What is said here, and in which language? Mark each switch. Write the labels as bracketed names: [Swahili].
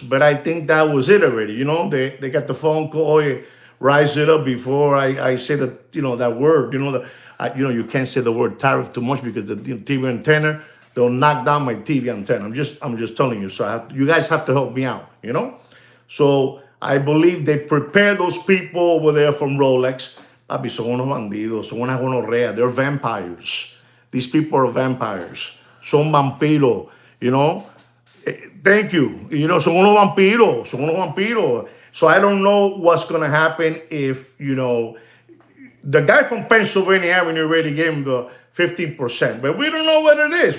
[English] But I think that was it already, you know. They got the phone call, oh, rise it up before I say that, you know, that word, you know, you know, you can't say the word tariff too much because the TV antenna, they'll knock down my TV antenna. I'm just telling you. So you guys have to help me out, you know. So I believe they prepare those people over there from Rolex. [Spanish] Papi, son unos bandidos, son una gonorrea. [English] They're vampires. These people are vampires. [Spanish] Son vampiros, [English] you know. Thank you. You know, [Spanish] son unos vampiros. Son unos vampiros. [English] So I don't know what's going to happen if, you know, the guy from Pennsylvania Avenue already gave him the 15%, but we don't know what it is.